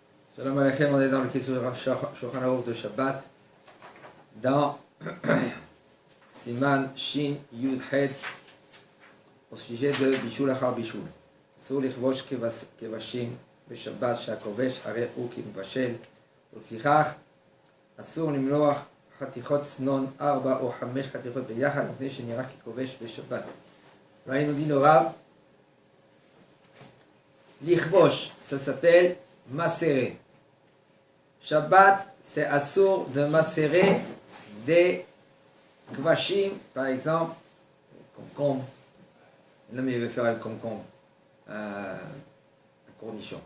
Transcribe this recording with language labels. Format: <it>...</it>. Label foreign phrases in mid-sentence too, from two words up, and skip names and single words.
<he>שלום עליכם,</he> <fr>on est dans le Kesur Shulchan Aruch de Shabbat, dans</fr> <he>סימן שין יוד חית,</he> <fr>au sujet de</fr> <he>בישול אחר בישול. אסור לכבוש כבשים בשבת שהכובש הרי הוא כמבשל, ולפיכך אסור למלוח חתיכות צנון 4 או 5 חתיכות ביחד, מפני שנראה ככובש בשבת. ראינו דין הוריו, לכבוש,</he> <fr>ça s'appelle macérer. Shabbat, c'est assour de macérer des kvashim, par exemple, concombre. L'homme il veut faire un concombre, un cornichon.</fr>